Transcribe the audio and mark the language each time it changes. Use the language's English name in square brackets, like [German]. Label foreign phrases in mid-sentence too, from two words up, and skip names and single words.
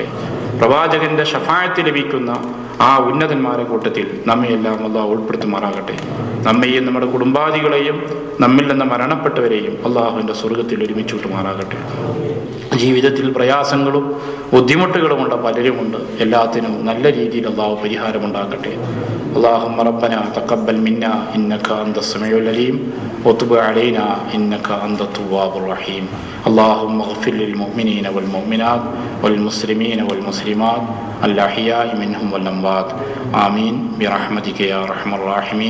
[Malayalam] പ്രവാചകന്റെ ശഫാഅത്ത് ലഭിക്കുന്ന ആ ഉന്നതന്മാരുടെ കൂട്ടത്തിൽ നമ്മയെല്ലാം അള്ളാഹു ഉൾപ്പെടുത്തുമാറാകട്ടെ. നമ്മയെയും നമ്മുടെ കുടുംബാദികളെയും നമ്മിൽ നിന്ന് മരണപ്പെട്ടവരെയും അള്ളാഹുവിൻ്റെ സ്വർഗത്തിൽ ഒരുമിച്ച് കൂട്ടുമാറാകട്ടെ. ജീവിതത്തിൽ പ്രയാസങ്ങളും ബുദ്ധിമുട്ടുകളുമുള്ള പലരുമുണ്ട്. എല്ലാത്തിനും നല്ല രീതിയിൽ അള്ളാഹു പരിഹാരമുണ്ടാക്കട്ടെ. [Arabic] اللهم ربنا تقبل منا إنك أنت السميع العليم وتب علينا إنك أنت التواب الرحيم. اللهم اغفر للمؤمنين والمؤمنات والمسلمين والمسلمات الأحياء منهم والأموات آمين برحمتك يا أرحم الراحمين.